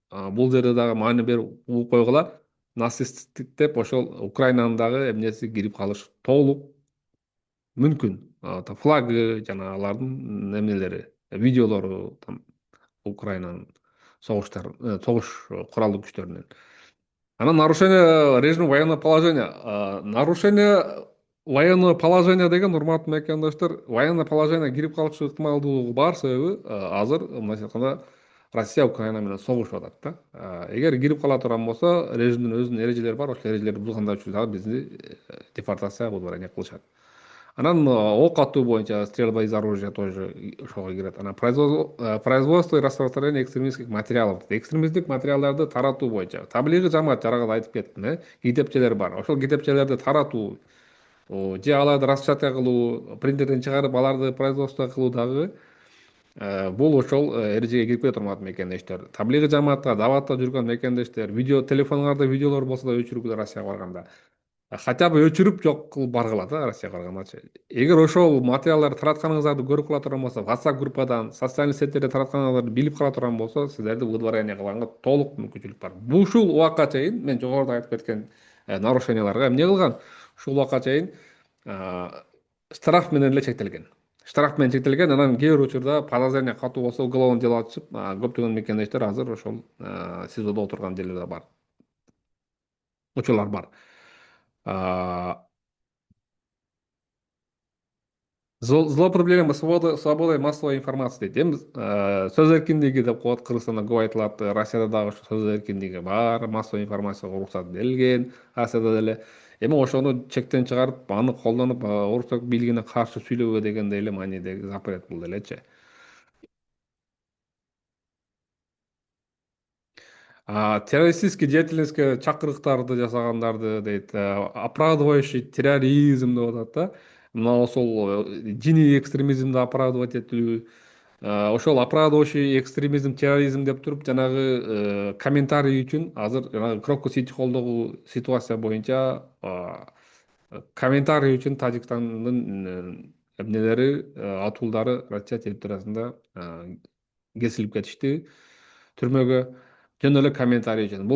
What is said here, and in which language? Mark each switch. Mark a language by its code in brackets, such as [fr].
[ky] Бул жерде дагы маани берип угуп койгула. Нацисттик деп ошол Украинанын дагы эмнеси кирип калышы толук мүмкүн. Флагы жана алардын эмнелери, видеолору там Украинанын согуш куралдуу күчтөрүнүн. [ru] Анан нарушение режима военного положения. Нарушение военного положения [ky] деген, урматтуу мекендештер, [ru] военное положение [ky] кирип калышы ыктымалдуулугу бар. Себеби азыр мындайча айтканда Россия Украина менен согушуп атат да. Эгер кирип кала турган болсо, режимдин өзүнүн эрежелери бар. Ошол эрежелерди бузганда үчүн дагы бизди депортация, выдворение кылышат. Анан ок атуу боюнча [ru] стрельба из оружия тоже [ky] ошого кирет. [ru] Анан производство и распространение экстремистских материалов. [ky] Экстремисттик материалдарды таратуу боюнча таблиги жамаат жарагат айтып кеттим, китепчелер бар. Ошол китепчелерди таратуу же аларды распечатка кылуу, принтерден чыгарып аларды производство кылуу дагы Бул ошол эрежеге кирип кетет, урматтуу мекендештер. Таблигый жамаатка даватта жүргөн мекендештер, видео телефонуңарда видеолор болсо да өчүргүлө Россияга барганда. [ru] Хотя бы [ky] өчүрүп жок кылып баргыла да Россияга баргандачы. Эгер ошол материалдарды таратканыңыздарды көрүп кала турган болсо, WhatsApp группадан, социальный сеттерде таратканыңыздарды билип кала турган болсо, сиздерди выдворение кылганга толук мүмкүнчүлүк бар. Бул ушул убакка чейин мен жогоруда айтып кеткен нарушенияларга эмне кылган? Ушул убакка чейин штраф менен эле чектелген. Штраф менен чектелген, анан кээ бир учурда подозрение катуу болсо уголовный дело ачып, көптөгөн мекендештер азыр ошол СИЗОдо отурган деле да бар, учурлар бар. [ru] Злоупотребление свободой массовой информации дейт. [ky] Эми сөз эркиндиги деп коет, Кыргызстанда көп айтылат. Россияда дагы ошо сөз эркиндиги бар, массовый информацияга уруксат берилген, Россияда деле. Эми ошону чектен чыгарып, аны колдонуп, орусия бийлигине каршы сүйлөбө дегендей эле маанидеги запрет бул делечи. Террористический деятельностьке чакырыктарды жасагандарды дейт, [ru] оправдывающий терроризм [ky] деп атат да. Мына ошол диний экстремизмди оправдывать этүү, ошол [ru] оправдывающий экстремизм, терроризм [ky] деп туруп, жанагы комментарий үчүн азыр жанагы Крокус Сити холдогу ситуация боюнча комментарий үчүн Тажикстандын эмнелери, атуулдары Россия территориясында кесилип кетишти түрмөгө, жөн эле комментарий үчүн.